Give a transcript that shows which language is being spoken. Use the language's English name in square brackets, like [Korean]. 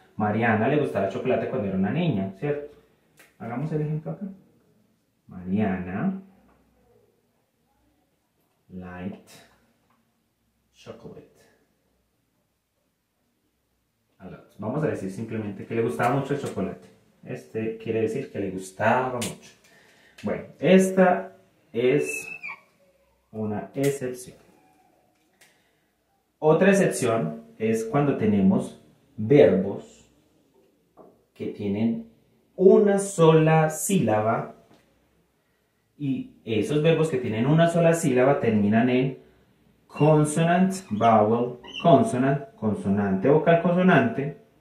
[Spanish] Mariana le gustaba el chocolate cuando era una niña, ¿cierto? Hagamos el ejemplo acá. [English] Mariana liked chocolate. [Spanish] Vamos a decir simplemente que le gustaba mucho el chocolate. Este quiere decir que le gustaba mucho. Bueno, esta es una excepción. Otra excepción es cuando tenemos verbos que tienen una sola sílaba y esos verbos que tienen una sola sílaba terminan en [English] consonant, vowel, consonant, [Spanish] consonante, vocal, consonante.